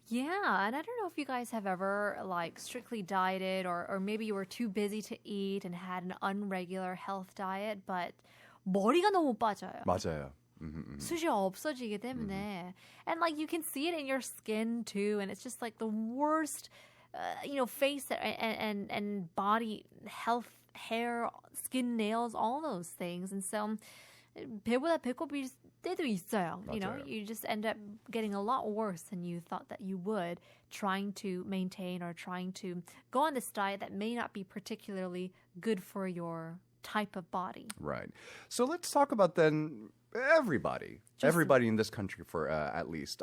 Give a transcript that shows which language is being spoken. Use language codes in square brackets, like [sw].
[en] Yeah, and I don't know if you guys have ever strictly dieted or maybe you were too busy to eat and had an unregular health diet, but [ko] 머리가 너무 빠져요. 맞아요. 숱이 없어지기 때문에. [en] And you can see it in your skin too. And it's just the worst, face and body health, hair, skin, nails, all those things. And so [ko] 배보다 배꼽일 때도 있어요. [en] You know, you just end up getting a lot worse than you thought that you would trying to maintain or trying to go on this diet that may not be particularly good for your type of body. Right. So let's talk about then everybody in this country for at least.